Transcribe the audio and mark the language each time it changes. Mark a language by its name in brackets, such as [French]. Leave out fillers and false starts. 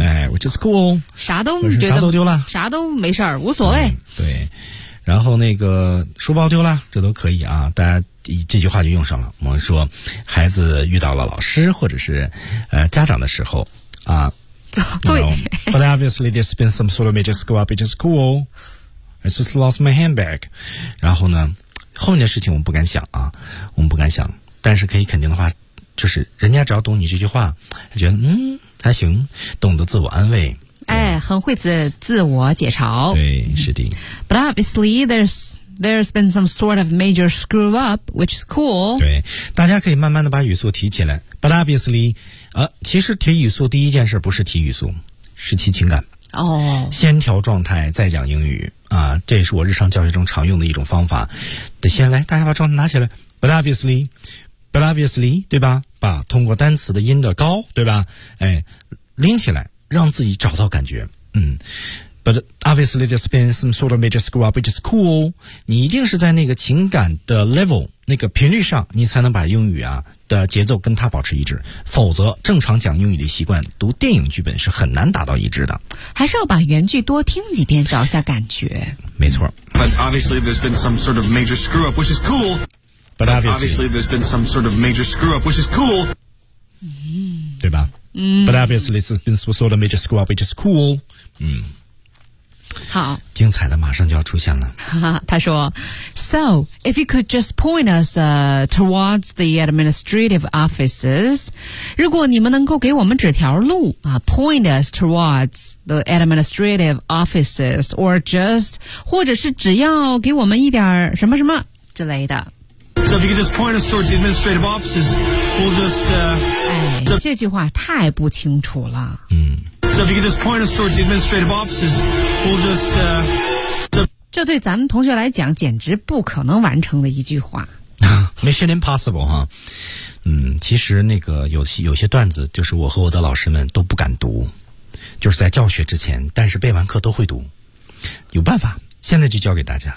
[English] 哎 ，Which is cool。 [Chinese] 啥都你觉得啥都丢了，啥都没事儿，无所谓、对。然后那个书包丢了，这都可以啊，大家。这句话就用上了。我们说，孩子遇到了老师或者是家长的时候啊，对。 [English] But obviously, there's been some sort of major screw up. It's cool. I just lost my handbag. [Chinese] 然后呢，后面的事情我们不敢想啊，我们不敢想。但是可以肯定的话，就是人家只要懂你这句话，他觉得还行，懂得自我安慰。哎，很会自我解嘲。对，是的。 [English] But obviously, There's been some sort of major screw up, which is cool. [Chinese] 对，大家可以慢慢的把语速提起来。 [English] But obviously, [Chinese] 其实提语速第一件事不是提语速，是提情感。先调状态再讲英语啊，这也是我日常教学中常用的一种方法。得先来，大家把状态拿起来 ， [English] but obviously， [Chinese] 对吧？把通过单词的音的高，对吧？哎，拎起来，让自己找到感觉。 [English] 嗯 ，but obviously there's been some sort of major screw up, which is cool。 [Chinese] 你一定是在那个情感的 level 那个频率上，你才能把英语啊的节奏跟它保持一致。否则，正常讲英语的习惯，读电影剧本是很难达到一致的。还是要把原句多听几遍，找一下感觉。没错。 [English] But obviously there's been some sort of major screw up, which is cool。 But obviously there's been some sort of major screw up, which is cool。 [Chinese] 对吧？ [English] But obviously it's been some sort of major screw up, which is cool。 [Chinese] 好，精彩的马上就要出现了。 [English] 他说 ，So if you could just point us towards the administrative offices， [Chinese] 如果你们能够给我们指条路啊 [English] ，point us towards the administrative offices， or just [Chinese] 或者是只要给我们一点什么什么之类的。 [English] So if you could just point us towards the administrative offices, we'll just, [Chinese] 这句话太不清楚了。嗯。 [English] So if you could just point us towards the administrative offices, we'll just, [Chinese] 这对咱们同学来讲简直不可能完成的一句话。 [English] Mission impossible, 哈。 [Chinese] 嗯，其实那个有些段子就是我和我的老师们都不敢读。就是在教学之前，但是背完课都会读。有办法。现在就教给大家。